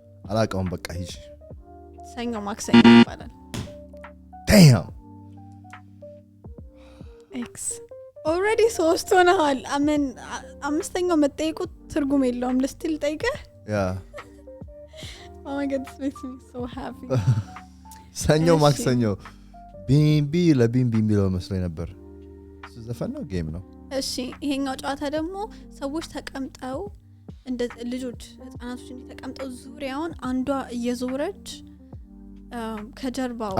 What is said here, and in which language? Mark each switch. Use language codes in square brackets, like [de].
[am] አላውቀውም በቃ ሂጂ ሰኞ ማክሰኞ ይባላል። [en] damn [am] X already 3 ሆነሃል። አመን አምስተኛው መጠየቁ ትርጉም የለውም። ልስቲል ጠይቀህ [en] yeah oh my god, this makes me so happy. [am] ሰኞ ማክሰኞ ቢምቢ ለቢምቢ የሚለው መስሎኝ ነበር። እሱ ዘፈን ነው ጌም ነው። እሺ ይሄኛው ጨዋታ ደግሞ ሰዎች ተቀምጠው እንደ ልጆች ህፃናቶች ተቀምጠው ዙሪያውን አንዷ እየዞረች ከጀርባው